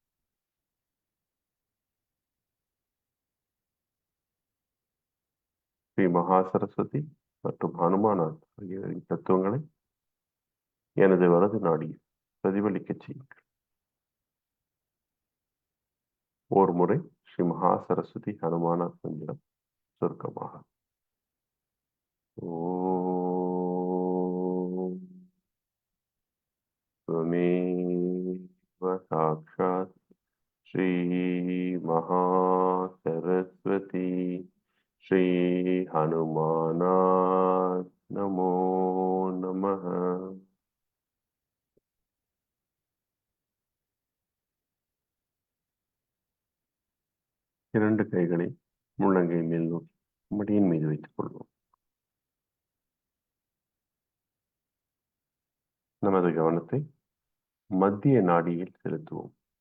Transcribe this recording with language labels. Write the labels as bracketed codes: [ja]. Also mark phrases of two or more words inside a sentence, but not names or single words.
[ta] ஸ்ரீ மகா சரஸ்வதி மற்றும் ஹனுமானார் ஆகிய தத்துவங்களை எனது வலது நாடியில் பிரதிபலிக்க செய்யுங்கள். ஒரு முறை ஸ்ரீ மகா சரஸ்வதி ஹனுமானார் மந்திரம் சுருக்கமாக. [sa] ஓம் त्वमेव साक्षात् श्री महासरस्वती श्री हनुमानाय नमो नमः. [ta] இரண்டு கைகளை முள்ளங்கை மேல் நோக்கி மடியின் மீது வைத்துக் கொள்வோம். நமது கவனத்தை மத்திய நாடியில் செலுத்துவோம்.